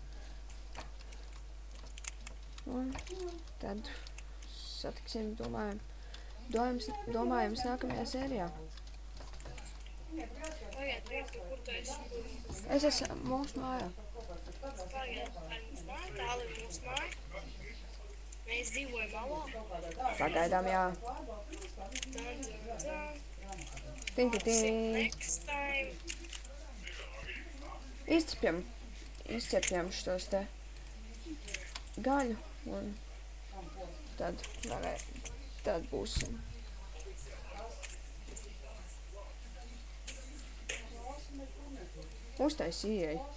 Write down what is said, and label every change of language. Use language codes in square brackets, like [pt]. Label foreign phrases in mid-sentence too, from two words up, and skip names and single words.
[lv] Un tad satiksim, domājams nākamajā sērijā. Pagaid, kur tu esi? Es esmu mūsu mājā. Pagaid, ar mums māja, tālu ir mūsu māja. Mēs dzīvojam alā. Pagaidām, jā. Dun, dun, dun. Ting. [en] Next time. [lv] Izcepjam šos te gaļu un tad būsim. Uztais ieej.